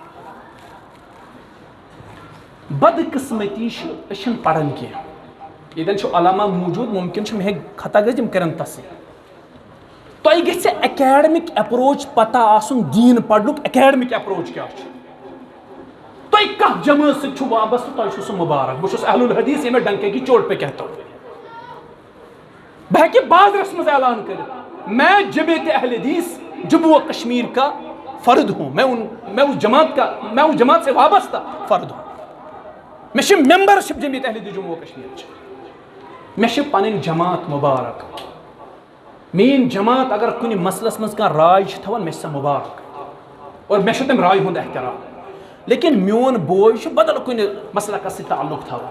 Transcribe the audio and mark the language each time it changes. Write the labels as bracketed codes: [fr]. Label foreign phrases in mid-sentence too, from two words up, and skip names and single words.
[ks] بدقسمتی چھِ أسۍ چھِنہٕ پران کینٛہہ. ییٚتٮ۪ن چھُ علما موٗجوٗد مُمکِن چھُ مےٚ ہیٚکہِ خطا گٔژھِتھ یِم کَرن تصحیح. تۄہہِ گژھِ اکیڈمِک اٮ۪پروچ پتہ آسُن دیٖن پرنُک اکیڈمِک اٮ۪پروچ کیٛاہ چھُ. تۄہہِ کتھ جمٲژ سۭتۍ چھُو وابستہٕ تۄہہِ چھُو سُہ مُبارک. بہٕ چھُس اہل الحدیث ییٚمہِ [ur] ڈنکے کی چوٹ پہ کہتا ہوں. [ks] بہٕ ہیٚکہِ بازرس منٛز اعلان کٔرِتھ [ur] میں جمعیت اہل حدیث جموں و کشمیر کا فرد ہوں. میں اس جماعت سے وابستہ فرد ہوں. [ks] مےٚ چھِ ممبرشپ جمعیت اہل حدیث جموں و کشمیرٕچ. مےٚ چھِ پنٕنۍ جماعت مُبارک. میٲنۍ جماعت اگر کُنہِ مسلس منٛز کانٛہہ راے چھِ تھاوان مےٚ چھِ سۄ مُبارک اور مےٚ چھُ تمہِ راے ہُنٛد احترام. لیکن میون بوے چھُ بدل کُنہِ مسلکس سۭتۍ تعلق تھاوان.